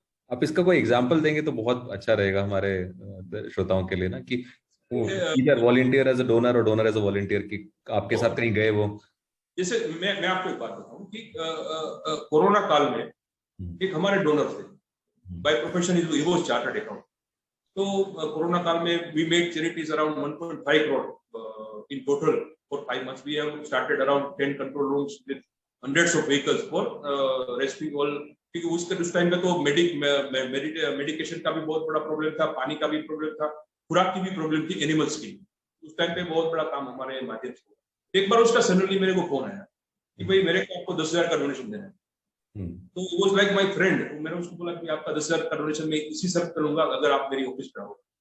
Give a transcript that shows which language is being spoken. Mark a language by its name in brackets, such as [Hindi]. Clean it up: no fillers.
[Hindi] आप इसका कोई एग्जांपल देंगे तो बहुत अच्छा रहेगा हमारे श्रोताओं के लिए ना, कि [English] either volunteer as a donor और donor as a volunteer, [Hindi] कि आपके साथ कहीं गए वो। जैसे मैं आपको एक बात बताऊं कि कोरोना काल में एक हमारे डोनर थे, [English] By profession he was chartered account. [Hindi] तो कोरोना काल में [English] We made charities around 1.5 crore in total for 5 months. We have started around 10 control rooms with hundreds of vehicles for rescuing all. [Hindi] क्योंकि उस टाइम पे तो मेडिकेशन का भी बहुत बड़ा प्रॉब्लम था, पानी का भी प्रॉब्लम था, खुराक की भी प्रॉब्लम थी, एनिमल्स की। उस टाइम पे बहुत बड़ा काम हमारे माध्यम से हुआ। एक बार उसका सडनली मेरे को फोन आया कि भाई मेरे को आपको 10,000 का डोनेशन देना है। तो वो [English] Was like my friend. [Hindi] मैंने उसको बोला कि आपका 10,000 का डोनेशन मैं इसी सर्व करूंगा अगर आप मेरी ऑफिस पे आओ।